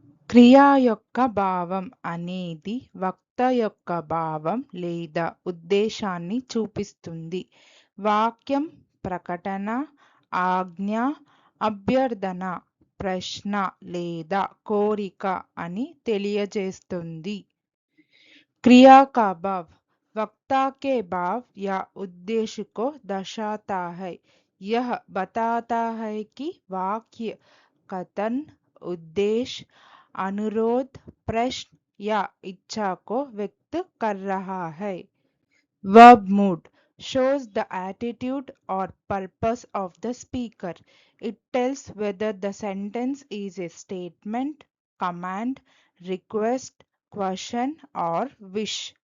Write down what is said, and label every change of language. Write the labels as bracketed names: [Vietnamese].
[Telugu] క్రియ యొక్క భావం అనేది వక్త యొక్క భావం లేదా ఉద్దేశాన్ని చూపిస్తుంది. వాక్యం, ప్రకటన, ఆజ్ఞ, అభ్యర్థన, ప్రశ్న లేదా కోరిక అని తెలియజేస్తుంది. [Hindi] क्रिया का भाव वक्ता के भाव या उद्देश्य को दर्शाता है। यह बताता है कि वाक्य, कथन, उद्देश्य, अनुरोध, प्रश्न या इच्छा को व्यक्त कर रहा है। [English] Verb mood shows the attitude or purpose of the speaker. It tells whether the sentence is a statement, command, request, question or wish.